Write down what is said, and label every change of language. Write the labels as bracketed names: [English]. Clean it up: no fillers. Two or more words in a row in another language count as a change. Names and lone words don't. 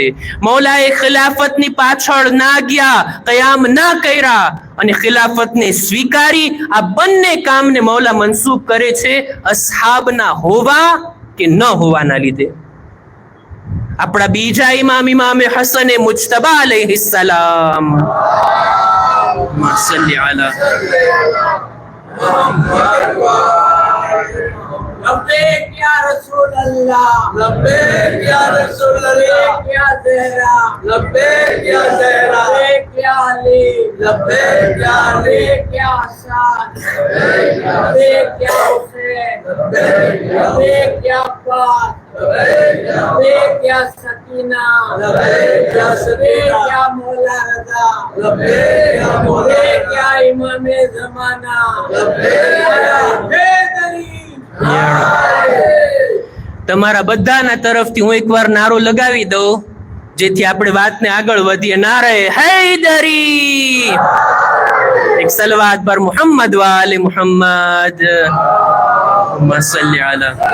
[Gujarati] મૌલાએ ખિલાફતની પાછળ ના ગયા, કયામ ના કર્યા અને ખિલાફતને સ્વીકારી. આ બંને કામને મૌલા મનસૂબ કરે છે અસહાબના હોવા કે ન હોવાના લીધે. આપણા બીજા ઇમામ ઇમામે હસન મુજતબા અલૈહિસ્સલામ, [Arabic] صلّ على لبيك يا رسول الله، لبيك يا رسول الله، يا زهراء, لبيك يا زهراء، لبيك يا علي، لبيك يا علي، يا حسن، لبيك يا حسين، لبيك يا عباس، لبيك يا سكينة، لبيك يا سكينة، يا مولى رضا، لبيك يا إمام زمان، لبيك يا حيدري. [Gujarati] તમારા બધાના તરફથી હું એકવાર નારો લગાવી દઉં જેથી આપણે વાતને આગળ વધીએ. નારે હૈદરી. એક સલવાત પર મુહમ્મદ વાલે મુહમ્મદ, [Arabic] صلّ على.